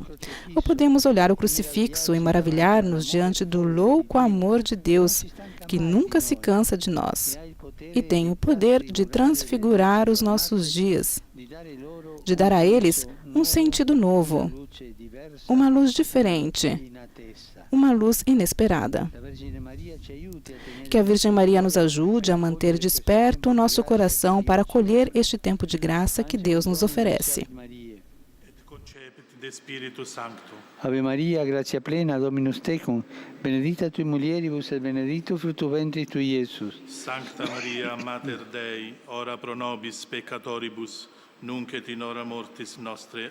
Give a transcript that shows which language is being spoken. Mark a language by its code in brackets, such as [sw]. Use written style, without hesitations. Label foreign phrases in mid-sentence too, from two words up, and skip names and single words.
[pt] Ou podemos olhar o crucifixo e maravilhar-nos diante do louco amor de Deus, que nunca se cansa de nós e tem o poder de transfigurar os nossos dias, de dar a eles um sentido novo, uma luz diferente, uma luz inesperada. Que a Virgem Maria nos ajude a manter desperto o nosso coração para acolher este tempo de graça que Deus nos oferece. [la] Ave Maria, gratia plena, Dominus tecum, benedicta tui mulieribus et benedictus fructus ventris tui, Iesus. Sancta Maria, Mater Dei, ora pro nobis peccatoribus, nunc et in hora mortis nostre.